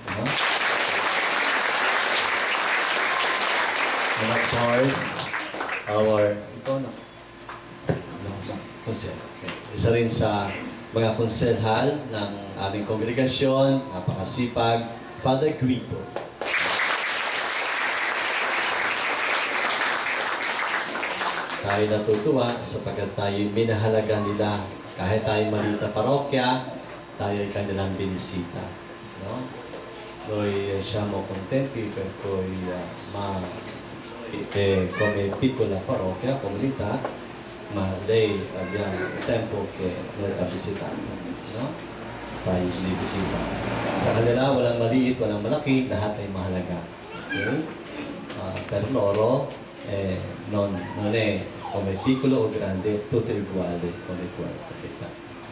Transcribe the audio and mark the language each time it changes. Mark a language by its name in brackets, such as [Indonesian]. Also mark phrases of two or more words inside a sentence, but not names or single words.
[English] And of course, [Filipino] isa rin sa mga konselhal ng aming kongregasyon, napakasipag, Father Guido. Tayo natutuwa sapagkat tayo minahalaga nila. Kahit tayo maliit na parokya, tayo ay kanilang binisita. No? [Italian] Noi siamo contenti per cui come piccola parrocchia, comunità, ma lei abbiamo tempo che noi sta visitando. No? [Filipino] Tayo binibisita. Sa kanila, walang maliit, walang malaki, lahat ay mahalaga. Okay? [Italian] Per loro, non è come piccolo o grande, tutto uguale come qua.